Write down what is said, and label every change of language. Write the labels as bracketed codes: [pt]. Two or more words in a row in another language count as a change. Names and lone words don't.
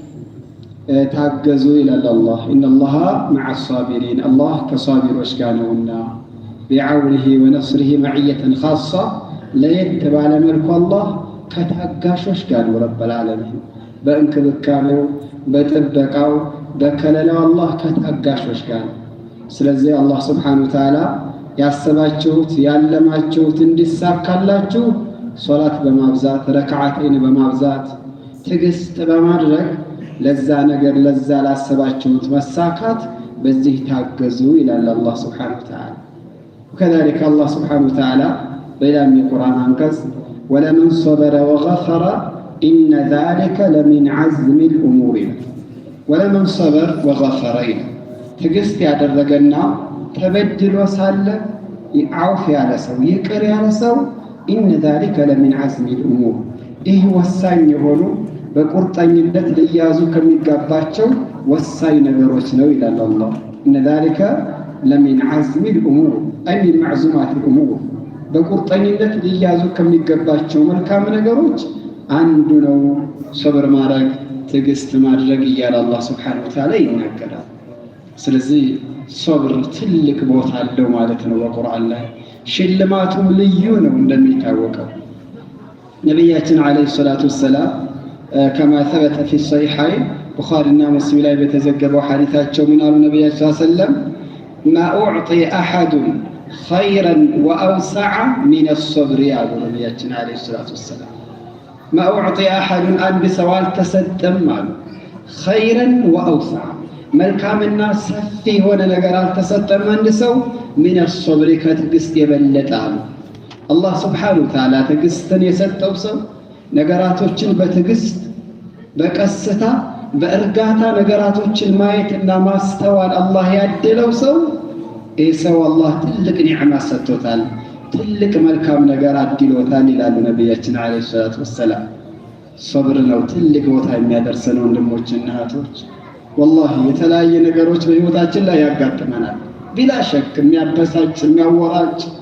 [am] ታገዙ ይላል አላህ። [ar] إن الله مع الصابرين [am] አላህ ከሷቢሮች ጋር ነውና [ar] بعونه ونصره معية خاصة [am] ለየት ባለ መልኩ አላህ ከታጋሾች ጋር ነው። [ar] رب العالمين [am] በእንክብካቤው፣ በጥበቃው፣ በከለላው አላህ ከታጋሾች ጋር ነው። ስለዚህ አላህ [ar] سبحانه وتعالى [am] ያሰባችሁት ያለማችሁት እንዲሳካላችሁ ሶላት በማብዛት ረክዓተይን በማብዛት ትዕግስት በማድረግ ለዛ ነገር ለዛ ላሰባችሁት መሳካት በዚህ ታገዙ ይላል አላህ [ar] سبحانه وتعالى። وكذلك الله سبحانه وتعالى بيان القرآن [am] አንቀጽ [ar] ولمن صبر وغفر إن ذلك لمن عزم الأمور ولمن صبر وغفر [am] ትዕግስት ያደረገና ተበድሎ ሳለ አውፍ ያለ ሰው [ar] ይቅር ያለ ሰው إن ذلك لمن عزم [am] الأمور ይህ ወሳኝ የሆኑ በቁርጠኝነት ሊያዙ ከሚገባቸው ወሳኝ ነገሮች ነው ይላል አላህ። [ar] إن ذلك لمن عزم الأمور أي من معزومات الأمور [am] በቁርጠኝነት ሊያዙ ከሚገባቸው መልካም ነገሮች አንዱ ነው ሶብር ማድረግ፣ ትዕግስት ማድረግ እያለ አላህ [ar] سبحانه وتعالى [am] ይናገራል። ስለዚህ ሶብር ትልቅ ቦታ አለው ማለት ነው በቁርአን ላይ። ሽልማቱም ልዩ ነው። እንደሚታወቀው ነቢያችን [ar] عليه الصلاة والسلام كما ثبت في الصحيحين [am] ቡኻሪና ሙስሊም ላይ በተዘገበው ሐዲታቸው ምን አሉ? ነቢያችን [ar] صلى الله عليه وسلم ما أعطي أحد خيرا وأوسع من الصبر [am] አሉ ነቢያችን [ar] عليه الصلاة والسلام። ما أعطي أحد [am] አንድ ሰው አልተሰጠም አሉ [ar] خيرا وأوسع [am] መልካምና ሰፊ የሆነ ነገር አልተሰጠም አንድ ሰው [ar] من الصبر [am] ከትዕግስት የበለጠ አሉ። አላህ [ar] سبحانه وتعالى [am] ትዕግስትን የሰጠው ሰው ነገራቶችን በትዕግስት በቀስታ በእርጋታ ነገራቶችን ማየትና ማስተዋል አላህ ያደለው ሰው ይህ ሰው አላህ ትልቅ ኒዕማ ሰጥቶታል፣ ትልቅ መልካም ነገር አድሎታል ይላሉ ነቢያችን [ar] عليه الصلاة والسلام። [am] ሶብር ነው ትልቅ ቦታ የሚያደርሰን ወንድሞችና እህቶች። ወላሂ የተለያየ ነገሮች በህይወታችን ላይ ያጋጥመናል። [ar] بلا شك [am] የሚያበሳጭ፣ የሚያወራጭ፣